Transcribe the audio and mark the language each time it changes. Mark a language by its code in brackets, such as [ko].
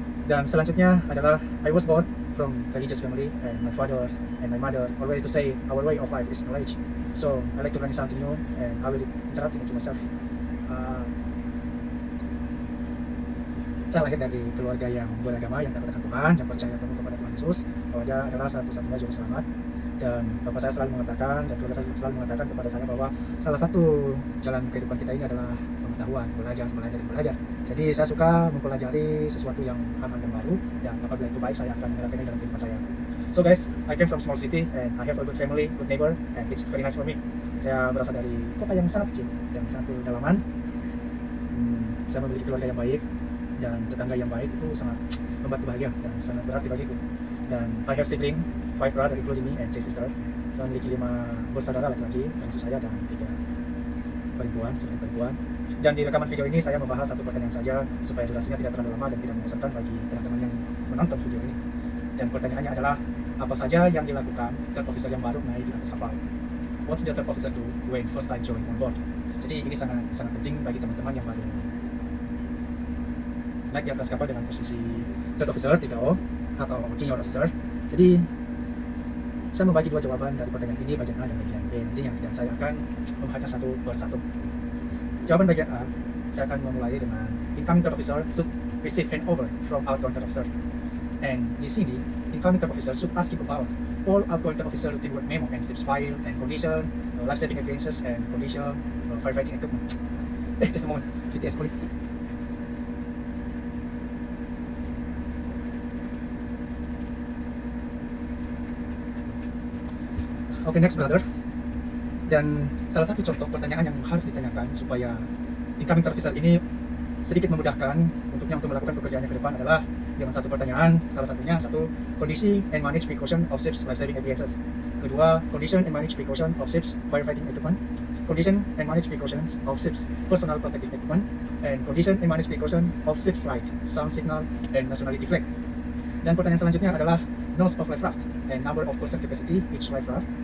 [id] Dan selanjutnya adalah [en] I was born from religious family and my father and my mother always to say our way of life is knowledge. So I like to learn something new and I will interrupt into myself. [id] Saya lahir dari keluarga yang beragama, yang takut akan Tuhan, yang percaya penuh kepada Tuhan Yesus, bahwa Dia adalah satu-satunya juru selamat. Dan Bapak saya selalu mengatakan, dan keluarga saya selalu mengatakan kepada saya bahwa salah satu jalan kehidupan kita ini adalah pengetahuan, belajar. Jadi saya suka mempelajari sesuatu yang hal-hal yang baru, dan apabila itu baik saya akan menerapkannya dalam kehidupan saya. [en] So guys, I came from small city and I have a good family, good neighbor, and it's very nice for me. [id] Saya berasal dari kota yang sangat kecil dan sangat pedalaman. Saya memiliki keluarga yang baik dan tetangga yang baik, itu sangat membuat bahagia dan sangat berarti bagiku. Dan [en] I have sibling, 5 brother including me and 3 sister. [id] Saya memiliki 5 bersaudara laki-laki termasuk saya dan 3 perempuan. Dan di rekaman video ini saya membahas satu pertanyaan saja supaya durasinya tidak terlalu lama dan tidak membosankan bagi teman-teman yang menonton video ini. Dan pertanyaannya adalah, apa saja yang dilakukan third officer yang baru naik di atas kapal? [en] What's the third officer do when first time join on board? [id] Jadi ini sangat penting bagi teman-teman yang baru naik di atas kapal dengan posisi third officer 3O atau junior officer. Jadi saya membagi 2 jawaban dari pertanyaan ini, bagian A dan bagian B nantinya, dan saya akan membahasnya satu persatu. Jawaban bagian A, saya akan memulai dengan [en] incoming third officer should receive handover from outgoing third officer. And [id] di sini [en] incoming third officer should ask about all outgoing third officer routine work memo and ship's file and condition, life saving appliances and condition, firefighting equipment. Just a moment, VTS please. Oke, next brother. [id] Dan salah satu contoh pertanyaan yang harus ditanyakan supaya incoming third officer ini sedikit memudahkan untuknya untuk melakukan pekerjaannya ke depan adalah dengan satu pertanyaan, salah satunya kondisi [en] and manage precaution of ships life saving appliances. [id] Kedua, [en] condition and manage precaution of ships firefighting equipment. Condition and manage precaution of ships personal protective equipment, and condition and manage precaution of ships light, sound signal, and nationality flag. [id] Dan pertanyaan selanjutnya adalah [en] nose of life raft and number of person capacity each life raft.